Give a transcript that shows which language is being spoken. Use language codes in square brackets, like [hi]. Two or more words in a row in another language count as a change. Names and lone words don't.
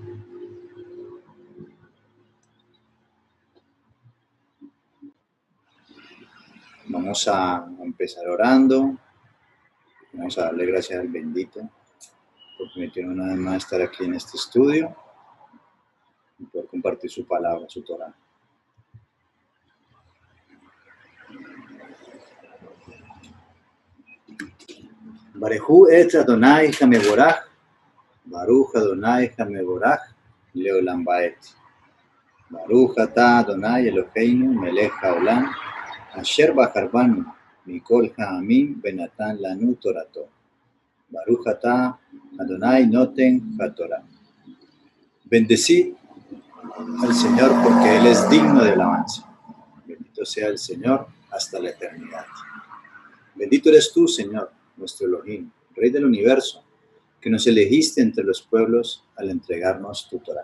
[es] Vamos a empezar orando. Vamos a darle gracias al bendito por permitirnos una vez más estar aquí en este estudio y poder compartir su palabra, su Torah. [he] ברכו את אדוני המבורך, ברוך אדוני המבורך, לעולם ועד. ברוך אתה אדוני אלוהינו מלך העולם, אשר בחר בנו מכל העמים ונתן לנו תורתו. ברוך אתה אדוני נותן התורה. [es] Bendecid al Señor porque Él es digno de alabanza. Bendito sea el Señor hasta la eternidad. Bendito eres tú, Señor, nuestro Elohim, Rey del universo, que nos elegiste entre los pueblos al entregarnos tu Torah.